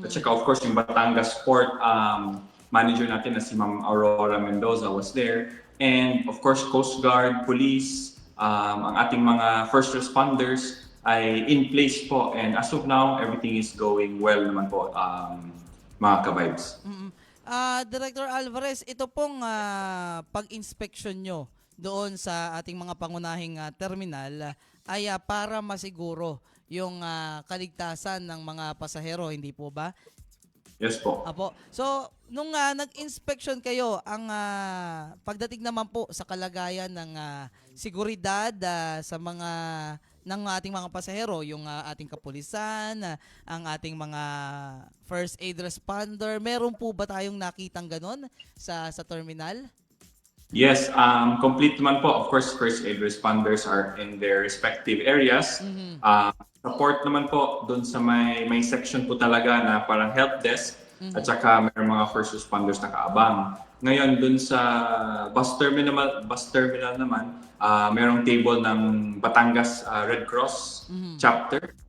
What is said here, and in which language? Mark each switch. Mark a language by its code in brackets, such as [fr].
[tl] At saka [en] of course [tl] yung Batangas Port manager natin na si Ma'am Aurora Mendoza [en] was there. And of course [tl] Coast Guard, Police, ang ating mga first responders ay [en] in place [tl] po. [en] And as of now, everything is going well [tl] naman po, mga ka-vibes. Director Alvarez, ito pong pag-inspection nyo doon sa ating mga pangunahing terminal ay para masiguro yung kaligtasan ng mga pasahero, hindi po ba? Yes po. Apo. So, nung nag-inspection kayo, ang pagdating naman po sa kalagayan ng seguridad sa mga ng ating mga pasahero, yung ating kapulisan, ang ating mga first aid responder, meron po ba tayong nakitang ganon sa terminal? Yes, complete naman po. [en] Of course, first aid responders are in their respective areas. [tl] Support naman po doon sa may section po talaga na parang help desk at saka may mga first responders na kaabang. Ngayon doon sa bus terminal naman, merong table ng Batangas Red Cross chapter.